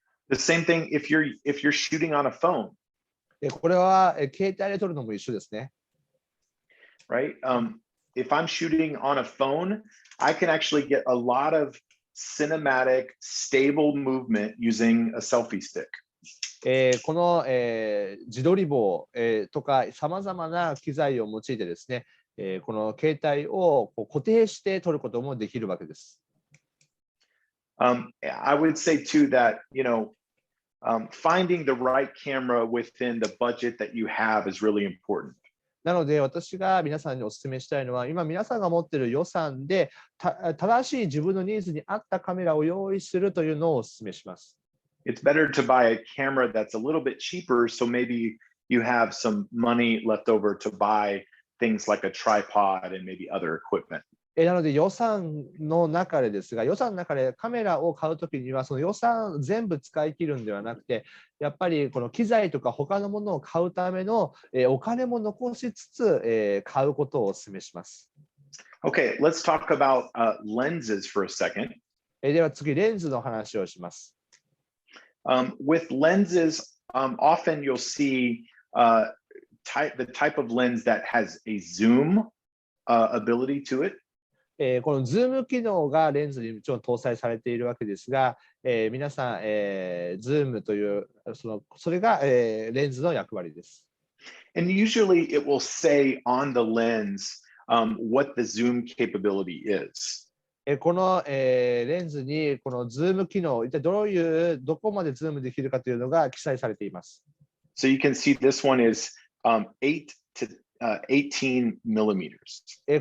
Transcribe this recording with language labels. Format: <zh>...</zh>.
<en>The same thing if you're shooting on a phone.</en> <ja>これは携帯で撮るのも一緒ですね。</ja> <en>Right? If I'm shooting on a phone, I can actually get a lot of cinematic, stable movement using a selfie stick.</en> <ja>この、自撮り棒、とかさまざまな機材を用いてですね、この携帯をこう固定して撮ることもできるわけです。</ja> <en>I would say too that, finding the right camera within the budget that you have is really important.</en> <ja>なので私が皆さんにお勧めしたいのは、今皆さんが持っている予算で正しい自分のニーズに合ったカメラを用意するというのをお勧めします。</ja> <en>It's better to buy a camera that's a little bit cheaper, so maybe you have some money left over to buy things like a tripod and maybe other equipment.</en> <ja>なので予算の中でですが、予算の中でカメラを買うときには、その予算全部使い切るんではなくて、やっぱりこの機材とか他のものを買うためのお金も残しつつ買うことをお勧めします。</ja> <en>Okay, let's talk about lenses for a second.</en> <ja>では次、レンズの話をします。</ja> <en>With lenses, often you'll see the type of lens that has a zoom ability to it.</en> <ja>このズーム機能がレンズにもちろん搭載されているわけですが、皆さん、ズームというそれが、レンズの役割です。</ja> <en>And usually it will say on the lens what the zoom capability is.</en> <ja>この、レンズにこのズーム機能、一体どこまでズームできるかというのが記載されています。</ja> <en>So you can see this one is 8 to 18 millimeters.</en>